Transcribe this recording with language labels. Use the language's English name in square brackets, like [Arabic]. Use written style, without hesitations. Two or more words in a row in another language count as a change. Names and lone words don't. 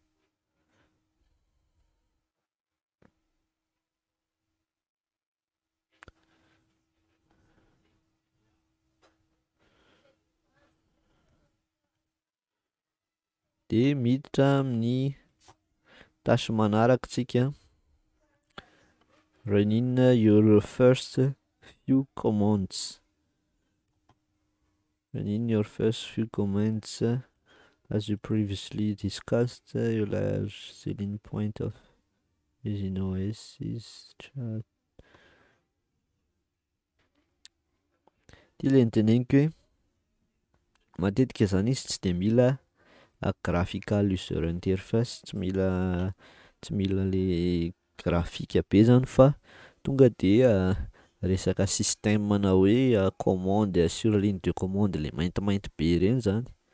[Malagasy] De miditra amin'ny tasy manaraka tsika, [English] run in your first few commands. Run in your first few commands as you previously discussed, your large selling point of using OS is chat. [Malagasy] Ty le niteneniko hoe matetika zany izy tsy de mila [English] graphical user interface, [Malagasy] tsy mila le graphique be zany fa tonga de resaka système na hoe [French] commande sur ligne de commande [Malagasy] le maintimainty be reny zany.